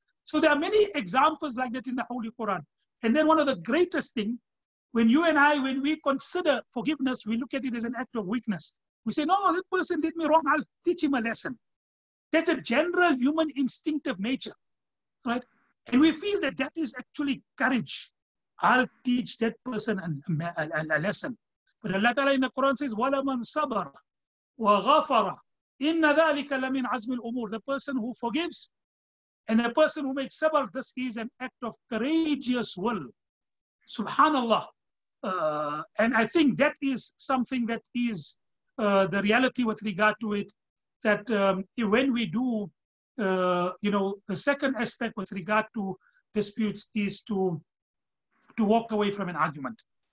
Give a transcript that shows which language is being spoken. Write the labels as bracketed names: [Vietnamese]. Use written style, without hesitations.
[English] So there are many examples like that in the Holy Quran. And then one of the greatest thing, when we consider forgiveness, we look at it as an act of weakness. We say, no, that person did me wrong, I'll teach him a lesson. That's a general human instinctive nature, right? And we feel that that is actually courage. I'll teach that person a lesson. But Allah Ta'ala in the Quran says, [Arabic] وَلَمَنْ صَبَرَ وَغَفَرَ إِنَّ ذَلِكَ لَمِنْ عَزْمِ الْأُمُورِ. [English] The person who forgives and the person who makes sabr, this is an act of courageous will. Subhanallah. And I think that is something that is the reality with regard to it, that when we do, the second aspect with regard to disputes is to walk away from an argument.